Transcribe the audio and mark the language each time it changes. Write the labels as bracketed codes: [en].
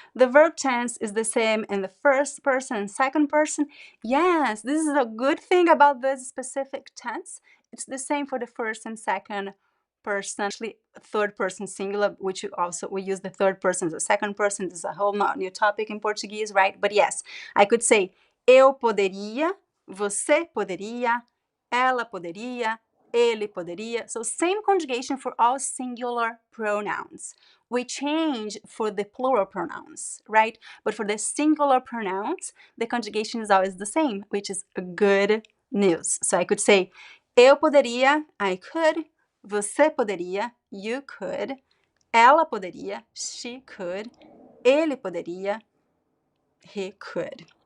[en] The verb tense is the same in the first person and second person. Yes, this is a good thing about this specific tense. It's the same for the first and second person, actually third person singular, which we use the third person as a second person. This is a whole new topic in Portuguese, right? But yes, I could say [pt] eu poderia, você poderia, ela poderia, ele poderia. [en] So same conjugation for all singular pronouns. We change for the plural pronouns, right? But for the singular pronouns, the conjugation is always the same, which is good news. So I could say, [pt] eu poderia, [en] I could, [pt] você poderia, [en] you could, [pt] ela poderia, [en] she could, [pt] ele poderia, [en] he could.